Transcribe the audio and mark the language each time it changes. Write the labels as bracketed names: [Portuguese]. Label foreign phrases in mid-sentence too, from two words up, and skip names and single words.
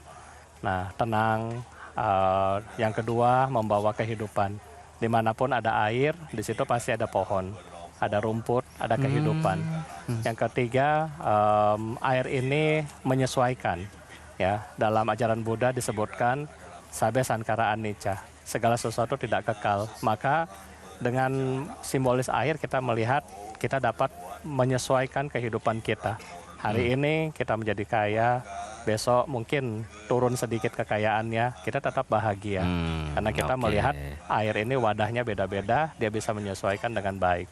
[Indonesian] Nah, tenang. Yang kedua membawa kehidupan. Dimanapun ada air, di situ pasti ada pohon, ada rumput, ada kehidupan. Yang ketiga, air ini menyesuaikan. Ya, dalam ajaran Buddha disebutkan [Pali] sabe sankara anicca, [Indonesian] segala sesuatu tidak kekal. Maka dengan simbolis air kita melihat kita dapat menyesuaikan kehidupan kita. Hari ini kita menjadi kaya, besok mungkin turun sedikit kekayaannya, kita tetap bahagia. Karena kita melihat air ini wadahnya beda-beda, dia bisa menyesuaikan dengan baik.